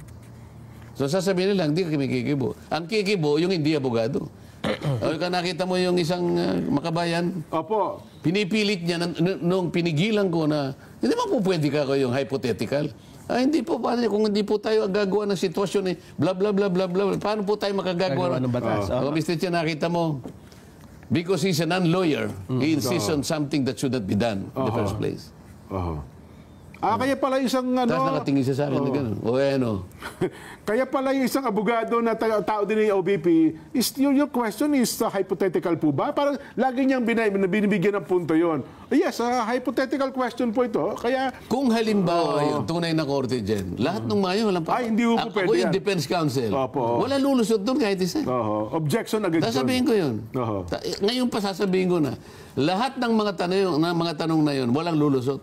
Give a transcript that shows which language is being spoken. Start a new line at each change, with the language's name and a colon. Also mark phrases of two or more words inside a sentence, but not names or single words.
Filipino: So sasabihin nila, hindi kami kikibo. Ang kikibo, yung hindi abogado. Nakita mo yung isang makabayan? Opo. Pinipilit niya nung pinigilan ko na, hindi mo po pwede ka yung hypothetical. Hindi po, paano kung hindi po tayo gagawa ng sitwasyon eh, bla bla bla bla bla, paano po tayo makagagawa ng batas? Mr. Chair, nakita mo,
English: because he's a non-lawyer, he insists on something that should not be done in the first place.
Filipino: Kaya pala isang Tapos nakatingin siya sa akin na gano'n. Kaya pala yung isang abogado na tao din ng OBP,
English: is, your question is hypothetical po ba?
Filipino: Parang lagi niyang binibigyan ng punto yon.
English: Yes, hypothetical question
Filipino: po ito. Kaya kung halimbawa yung tunay na korte dyan, lahat ng mayo, walang pa. hindi po pwede ako yung defense counsel. Wala lulusot doon kahit isa. Objection agad. Sasabihin ko yun. Ngayon pa sasabihin ko na, lahat ng mga tanong na yun, walang lulusot.